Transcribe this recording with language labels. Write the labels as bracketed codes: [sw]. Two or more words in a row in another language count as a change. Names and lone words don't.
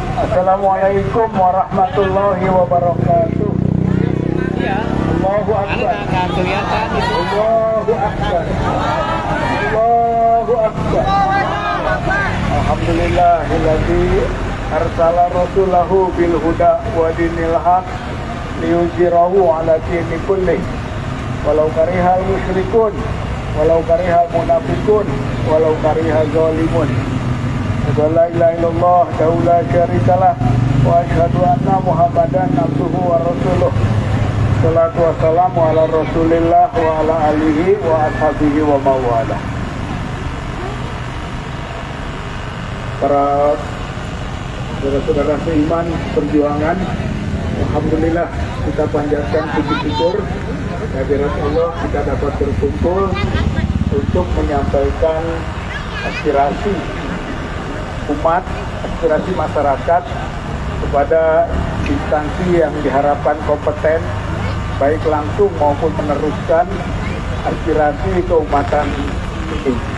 [ar] السلام عليكم ورحمة الله وبركاته. الله أكبر. الله أكبر. الله أكبر. الحمد لله الذي أرسل رسوله بالهدى ودين الحق ليظهره على الدين كله ولو كره المشركون ولو كره المنافقون ولو كره الظالمون. لا إله إلا الله لا شريك له وأشهد أن محمدا عبده ورسوله. الصلاة والسلام على رسول الله وعلى آله وأصحابه ومن والاه. [id] Para saudara-saudara seiman perjuangan, alhamdulillah kita panjatkan puji syukur kehadirat Allah kita dapat berkumpul untuk menyampaikan aspirasi umat, aspirasi masyarakat kepada instansi yang diharapkan kompeten, baik langsung maupun meneruskan aspirasi keumatan ini.